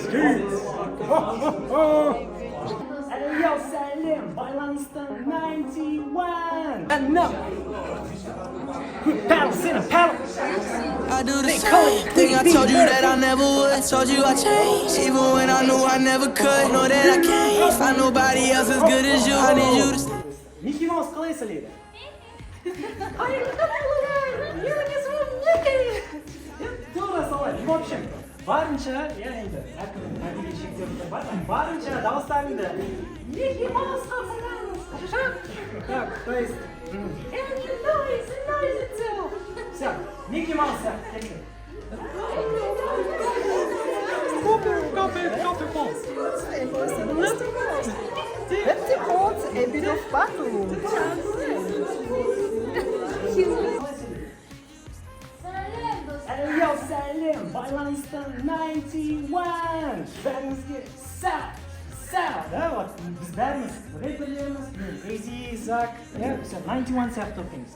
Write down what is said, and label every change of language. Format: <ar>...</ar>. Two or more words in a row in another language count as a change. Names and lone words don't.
<kk>Yo, Salim, байланыстың 91.</kk> <en>And no. Paddles in a paddle. I do the same thing I told you that I never would. Told you I changed, even when I knew I never could. Know that I can't find nobody else as good as you. I need you to stay.</en> <kk>Микки Маус қалай сөйлейді? Тура солай.</kk> <ru>В общем,</ru> <kk>барынша, я енді әркімнің әдеби шектері бар, барынша дауыстарыңды Микки Маусқа саламыз.</kk> <ru>Так, то есть все, Микки Маус сияқты.</ru> <en>a bit of battle.</en> <kk>Yo, Salim, байланыстың 91. Бәріңізге сәл.</kk> <ru>Да, вот,</ru> <kk>біз бәріміз рэперлеріміз, Эйзи, Зак, все, 91 сияқты оқимыз.</kk>